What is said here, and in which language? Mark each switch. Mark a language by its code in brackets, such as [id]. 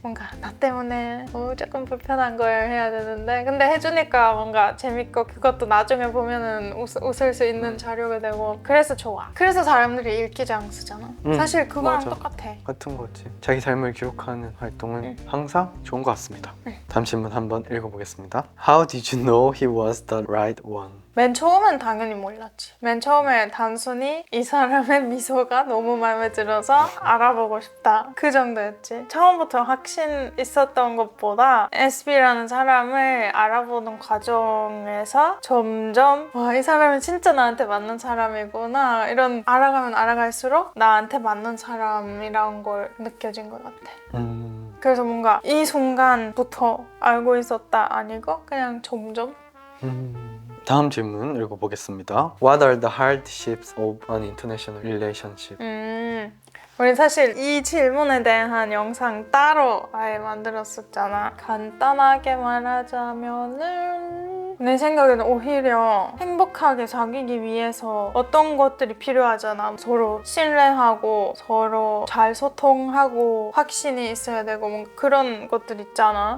[ko] 뭔가 나 때문에 조금 불편한 걸 해야 되는데 근데 해주니까 뭔가 재밌고 그것도 나중에 보면은 웃을 수 있는 자료가 되고 그래서 좋아. 그래서 사람들이 일기장 쓰잖아. 사실 그거랑 맞아. 똑같아. 같은 거지. 자기 삶을 기록하는 활동은 항상 좋은 것 같습니다. 다음 질문 한번 읽어보겠습니다. [en] How did you know he was the right one? [ko] 맨 처음엔 당연히 몰랐지. 맨 처음에 단순히 이 사람의 미소가 너무 마음에 들어서 알아보고 싶다. 그 정도였지. 처음부터 확신 있었던 것보다 SB라는 사람을 알아보는 과정에서 점점 와, 이 사람은 진짜 나한테 맞는 사람이구나. 이런 알아가면 알아갈수록 나한테 맞는 사람이란 걸 느껴진 것 같아. 그래서 뭔가 이 순간부터 알고 있었다 아니고 그냥 점점 다음 질문 읽어보겠습니다. [en] What are the hardships of an international relationship? [ko] 우리 사실 이 질문에 대한 영상 따로 아예 만들었었잖아. 간단하게 말하자면은 내 생각에는 오히려 행복하게 사귀기 위해서 어떤 것들이 필요하잖아. 서로 신뢰하고 서로 잘 소통하고 확신이 있어야 되고 뭔가 그런 것들 있잖아.